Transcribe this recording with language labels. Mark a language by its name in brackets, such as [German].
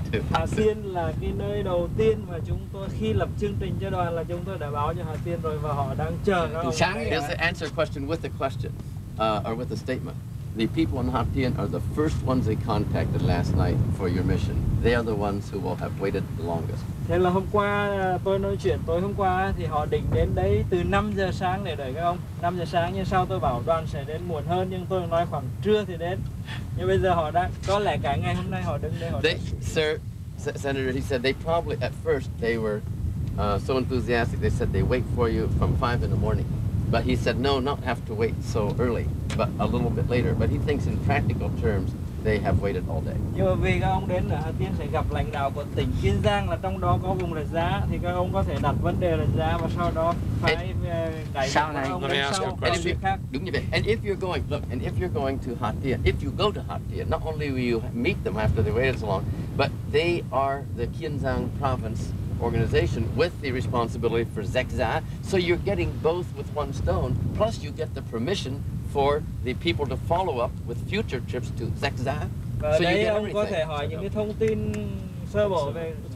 [Vietnamese] Hà Tiên là cái nơi đầu tiên mà chúng tôi khi lập chương trình cho đoàn là chúng tôi đã báo cho Hà Tiên rồi và họ đang chờ các ông. [English] Here's the answer question with the question, or with the statement. The people in Hà Tiên are the first ones they contacted last night for your mission. They are the ones who will have waited the longest. [Vietnamese] Thế là hôm qua tôi nói chuyện tối hôm qua thì họ định đến đấy từ 5 giờ sáng để đợi các ông. 5 giờ sáng nhưng sau tôi bảo đoàn sẽ đến muộn hơn nhưng tôi nói khoảng trưa thì đến. Nhưng bây giờ họ đã có lẽ cả ngày hôm nay họ đứng đây họ. [English] Senator, he said they probably at first they were so enthusiastic. They said they wait for you from 5 in the morning, but he said no, not have to wait so early, but a little bit later. But he thinks in practical terms they have waited all day. [Vietnamese] Nhưng mà vì các ông đến ở Hà Tiên sẽ gặp lãnh đạo của tỉnh Kiên Giang là trong đó có vùng rạch giá thì các ông có thể đặt vấn đề rạch giá và sau đó phải đẩy sau này [English] Let me ask you a question. [Vietnamese] Đúng như vậy. [English] And if you're going to Hà Tiên, if you go to Hà Tiên, not only will you meet them after they waited so long, but they are the Kiên Giang province organization with the responsibility for Rạch Giá. So you're getting both with one stone, plus you get the permission for the people to follow up with future trips to Rạch Giá. [Vietnamese] Và so đấy ông có thể hỏi những cái thông tin sơ bộ về.